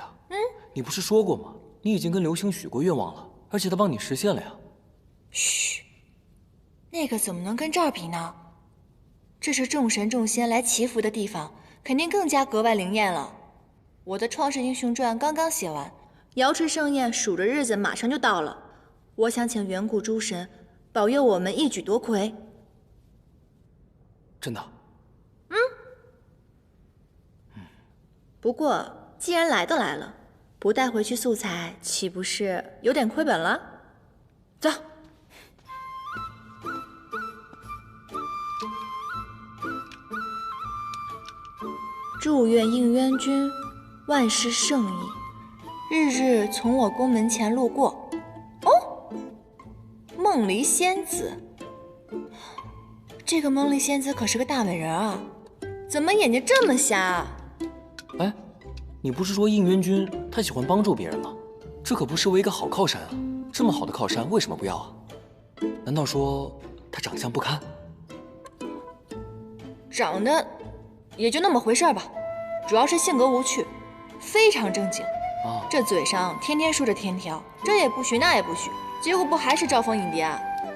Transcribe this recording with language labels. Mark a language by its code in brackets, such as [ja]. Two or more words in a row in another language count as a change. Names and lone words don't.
[zh] 你不是說過嗎？你已經跟流星許過願望了，而且他幫你實現了呀。噓，那個怎麼能跟這兒比呢？ 這是眾神眾仙來祈福的地方，肯定更加格外靈驗了。我的《創世英雄傳》剛剛寫完，瑶池盛宴数着日子马上就到了。我想請远古諸神保佑我们一舉夺魁。真的？不过既然来都来了，不带回去素材，岂不是有點虧本了？走。祝願應淵君萬事勝意，日日從我宮門前路過。哦，夢離仙子，這個夢離仙子可是個大美人啊，怎麼眼睛這麼瞎啊？哎，你不是說應淵君他喜歡幫助別人嗎？這可不失為一個好靠山啊！這麼好的靠山為什麼不要啊？難道說他長相不堪？長得也就那麼回事吧，主要是性格無趣，非常正經。這嘴上天天說着天條，這也不許那也不許，結果不還是招蜂引蝶啊？